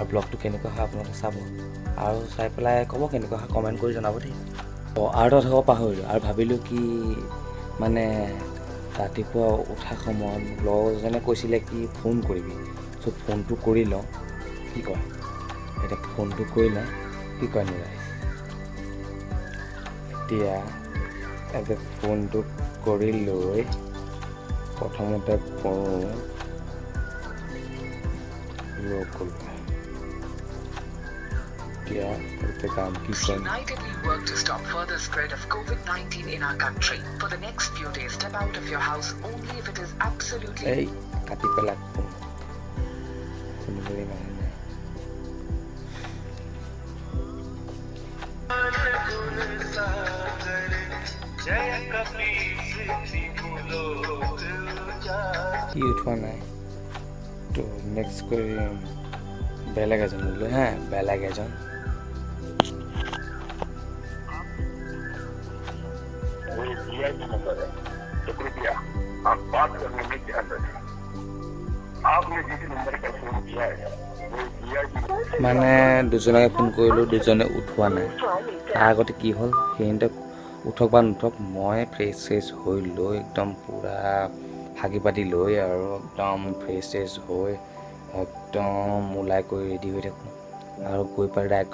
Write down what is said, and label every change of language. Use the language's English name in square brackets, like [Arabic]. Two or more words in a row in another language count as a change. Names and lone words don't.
[Assamese] ব্লগটো কেনেকুৱা হয় আপোনালোকে চাব আৰু চাই পেলাই ক'ব কেনেকুৱা হয় কমেণ্ট কৰি জনাব দেই আৰু এটা কথা পাহৰিলোঁ আৰু ভাবিলোঁ কি মানে ৰাতিপুৱা উঠা সময়ত লগৰজনে কৈছিলে কি ফোন কৰিবি চ' ফোনটো কৰি লওঁ কি কয় এতিয়া ফোনটো কৰি লওঁ কি কয় নিৰাজ এতিয়া ফোনটো কৰি লৈ প্ৰথমতে কৰোঁ [English] Unitedly work to stop further spread of COVID-19 in our country. For the next few days, step out of your house only if it is absolutely. [Filipino] Hey, kati pala po. [Assamese] কি উঠোৱা নাই তো নেক্সট কৰিম বেলেগ এজন লৈ হা বেলেগ এজন [Hindi] तो कृपया आप बात करने में ध्यान रखें आपने जिस नंबर पर फोन किया है वो [Assamese] মানে দুজনকে ফোন কৰিলোঁ দুজনে উঠোৱা নাই তাৰ আগতে কি হ'ল সিহঁতে উঠক বা নুঠক মই ফ্ৰেছ হৈ লৈ একদম পূৰা হাগি পাতি লৈ আৰু একদম ফ্ৰেছ হৈ একদম ওলাই কৰি ৰেডি হৈ থাকোঁ আৰু গৈ পেলাই ডাইৰেক্ট